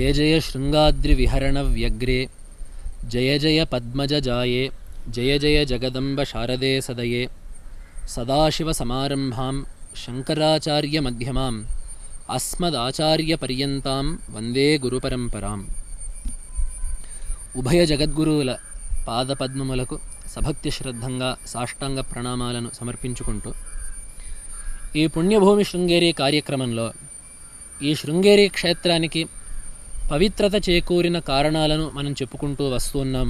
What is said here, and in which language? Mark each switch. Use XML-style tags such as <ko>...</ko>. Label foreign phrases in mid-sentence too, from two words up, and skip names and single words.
<sa>जय शृङ्गाद्रिविहरणव्यग्रे जय जय पद्मजजाये जय जय जगदम्ब शारदे सदये सदाशिवसमारम्भां शङ्कराचार्यमध्यमाम् अस्मदाचार्यपर्यन्तां वन्दे गुरुपरम्पराम्।</sa> <te>ఉభయ జగద్గురువుల పాదపద్మములకు సభక్తి శ్రద్ధంగా సాష్టాంగ ప్రణామాలను సమర్పించుకుంటూ ఈ పుణ్యభూమి శృంగేరి కార్యక్రమంలో ఈ శృంగేరి క్షేత్రానికి పవిత్రత చేకూరిన కారణాలను మనం చెప్పుకుంటూ వస్తున్నాము.</te>